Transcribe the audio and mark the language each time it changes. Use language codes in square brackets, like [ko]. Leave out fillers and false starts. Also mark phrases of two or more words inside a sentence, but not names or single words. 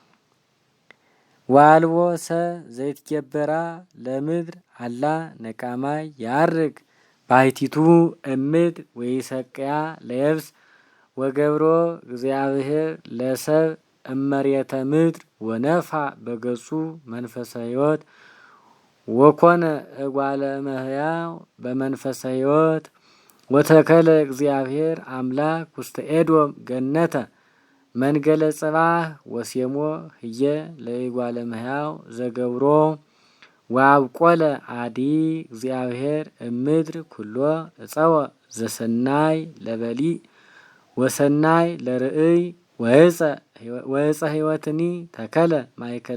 [gez] ዋልቦ ሰ ዘይትገበራ ለምድር አላ ነቃማይ ያርግ ባሕቲቱ እምድር ወይሰቅያ ለየብስ ወገብሮ እግዚአብሔር ለሰብ እመሬተ ምድር ወነፋ በገጹ መንፈሰ ሕይወት ወኮነ እጓለ እመሕያው በመንፈሰ ሕይወት ወተከለ እግዚአብሔር አምላክ ውስተ ኤዶም ገነተ መንገለ ጽባህ ወሴሞ ህየ ለእጓለ እመሕያው ዘገብሮ ወአብቆለ አዲ እግዚአብሔር እምድር ኩሎ እፀወ ዘሰናይ ለበሊዕ ወሰናይ ለርእይ ወእፀ ሕይወትኒ ተከለ ማእከለ